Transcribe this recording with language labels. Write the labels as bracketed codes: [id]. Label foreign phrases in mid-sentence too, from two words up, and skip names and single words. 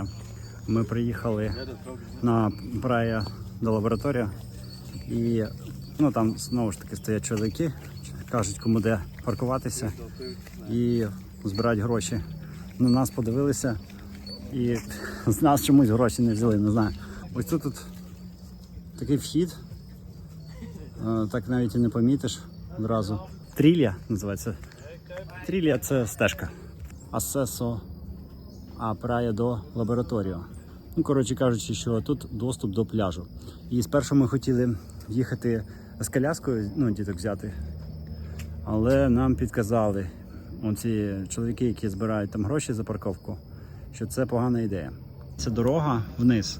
[uk] Ми приїхали на Praia do Laboratório, і там знову ж таки стоять чоловіки, кажуть, кому де паркуватися і збирають гроші. На нас подивилися і з нас чомусь гроші не взяли, не знаю. Ось тут такий вхід, так навіть і не помітиш одразу. Трілля називається. Трілля – це стежка. [pt] Accesso a Praia do Laboratório. [uk] Коротше кажучи, що тут доступ до пляжу. І спершу ми хотіли їхати з коляскою, діток взяти. Але нам підказали оці чоловіки, які збирають там гроші за парковку, що це погана ідея. Це дорога вниз.